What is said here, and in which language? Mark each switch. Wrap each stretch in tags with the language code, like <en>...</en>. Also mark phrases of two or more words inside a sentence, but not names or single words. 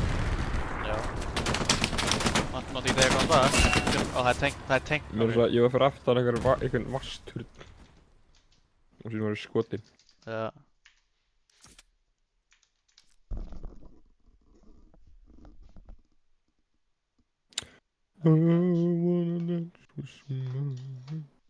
<is>Já. Mátti ekki segja hvað það? Ó, það er tank. Ég var fyrir aftan einhvern vasturn. Og síðan var ég skotin. Já.</is> <en>I wanna dance with somebody.</en>